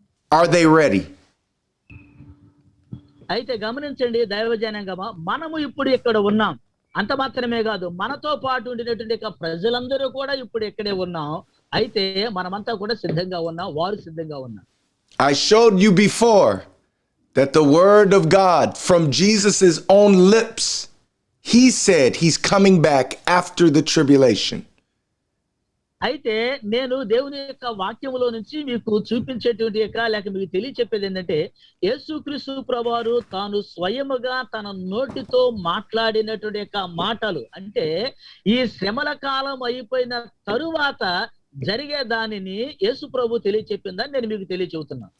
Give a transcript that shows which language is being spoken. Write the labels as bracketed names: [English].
[English] Are they ready? [Telugu] అయితే గమనించండి దైవజనాంగమా, మనము ఇప్పుడు ఇక్కడ ఉన్నాం. అంత మాత్రమే కాదు, మనతో పాటు ఉండినటువంటి ప్రజలందరూ కూడా ఇప్పుడు ఇక్కడే ఉన్నాం. అయితే మనమంతా కూడా సిద్ధంగా ఉన్నాం, వారు సిద్ధంగా ఉన్నారు. [English] I showed you before that the word of God from Jesus's own lips, he said he's coming back after the tribulation. [Telugu] అయితే నేను దేవుని యొక్క వాక్యములో నుంచి మీకు చూపించేటువంటి లేక మీకు తెలియచెప్పేది ఏంటంటే యేసుక్రీస్తు ప్రభువారు తాను స్వయముగా తన నోటితో మాట్లాడినటువంటి యొక్క మాటలు అంటే ఈ శ్రమల కాలం అయిపోయిన తరువాత జరిగే దానిని యేసు ప్రభు తెలియచెప్పిందని నేను మీకు తెలియచెబుతున్నాను.